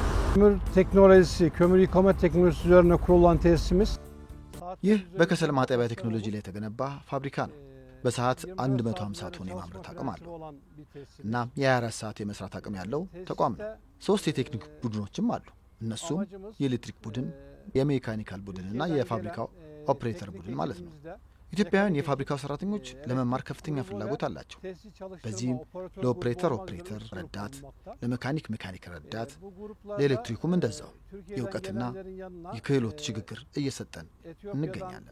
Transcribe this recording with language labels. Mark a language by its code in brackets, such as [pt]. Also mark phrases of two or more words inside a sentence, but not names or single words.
[tr] Kömür teknolojisi, kömür yıkama teknolojisi üzerine kurulan tesisimiz. [am] ይህ በከሰል ማጠቢያ ቴክኖሎጂ ላይ የተገነባ ፋብሪካ ነው። በሰዓት 150 ቶን የማምረት አቅም አለው እና የ24 ሰዓት የመስራት አቅም ያለው ተቋም ነው። 3 የቴክኒክ ቡድኖችም አሉ። እነሱም የኤሌክትሪክ ቡድን፣ የሜካኒካል ቡድን እና የፋብሪካው ኦፕሬተር ቡድን ማለት ነው። ኢትዮጵያውያን የፋብሪካው ሰራተኞች ለመማር ከፍተኛ ፍላጎት አላቸው። በዚህም ለኦፕሬተር ረዳት፣ ለሜካኒክ ረዳት፣ ለኤሌክትሪኩም እንደዛው የእውቀትና የክህሎት ሽግግር እየሰጠን እንገኛለን።